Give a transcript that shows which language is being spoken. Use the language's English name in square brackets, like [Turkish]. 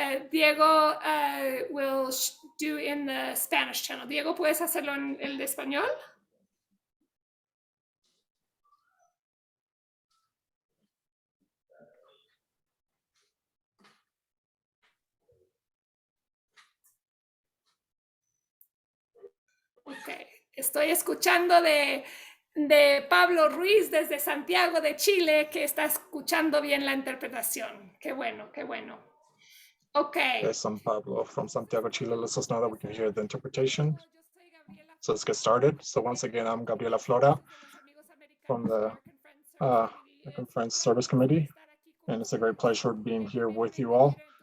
[English] Diego will do in the Spanish channel. [Spanish] Diego, ¿puedes hacerlo en el de español? Okay, estoy escuchando de Pablo Ruiz desde Santiago de Chile, que está escuchando bien la interpretación. Qué bueno, qué bueno. Okay. [English] There's some Pablo from Santiago, Chile. Lets us know that we can hear the interpretation. So let's get started. So once again, I'm Gabriela Flora from the Conference Service Committee, and it's a great pleasure being here with you all.